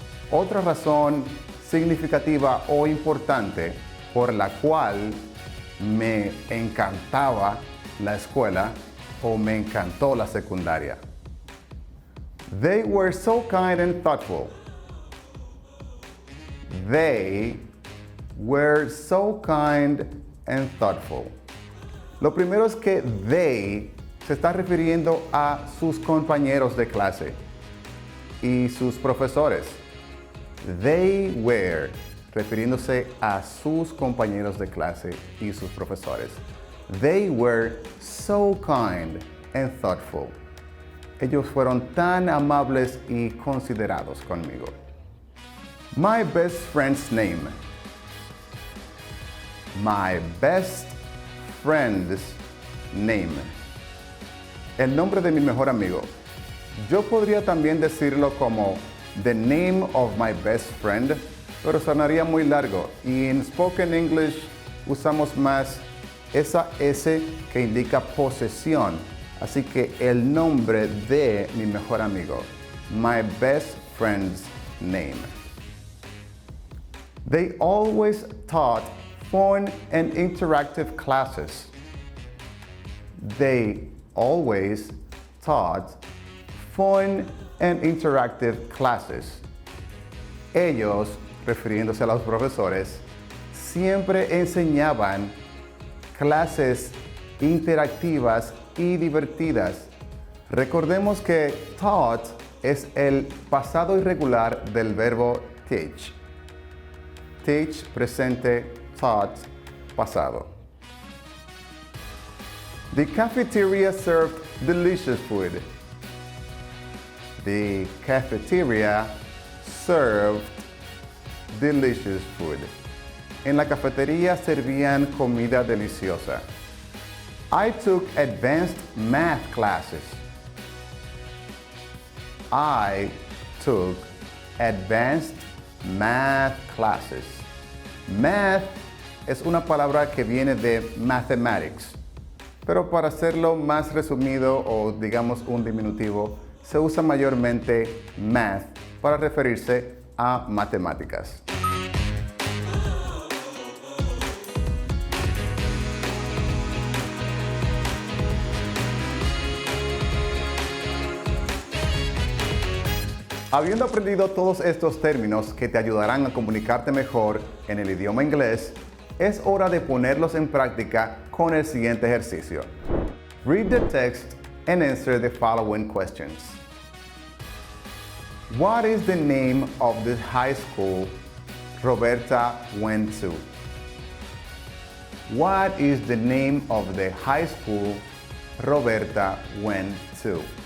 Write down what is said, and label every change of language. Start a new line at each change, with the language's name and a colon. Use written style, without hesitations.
Spanish: Otra razón significativa o importante por la cual me encantaba la escuela o me encantó la secundaria.
English: They were so kind and thoughtful. They were so kind and thoughtful.
Spanish: Lo primero es que they se está refiriendo a sus compañeros de clase y sus profesores.
English: They were,
Spanish: refiriéndose a sus compañeros de clase y sus profesores.
English: They were so kind and thoughtful.
Spanish: Ellos fueron tan amables y considerados conmigo.
English: My best friend's name. My best friend's name.
Spanish: El nombre de mi mejor amigo. Yo podría también decirlo como
English: the name of my best friend,
Spanish: pero sonaría muy largo y en
English: spoken English
Spanish: usamos más esa S que indica posesión. Así que el nombre de mi mejor amigo.
English: My best friend's name. They always taught fun and interactive classes. They always taught fun and interactive classes.
Spanish: Ellos, refiriéndose a los profesores, siempre enseñaban clases interactivas y divertidas. Recordemos que taught es el pasado irregular del verbo teach. Teach, presente, taught, pasado.
English: The cafeteria served delicious food. The cafeteria served delicious food.
Spanish: En la cafetería servían comida deliciosa.
English: I took advanced math classes. I took advanced math classes.
Spanish: Math es una palabra que viene de mathematics, pero para hacerlo más resumido o digamos un diminutivo, se usa mayormente math para referirse a matemáticas. Habiendo aprendido todos estos términos que te ayudarán a comunicarte mejor en el idioma inglés, es hora de ponerlos en práctica con el siguiente ejercicio.
English: Read the text and answer the following questions. What is the name of the high school Roberta went to? What is the name of the high school Roberta went to?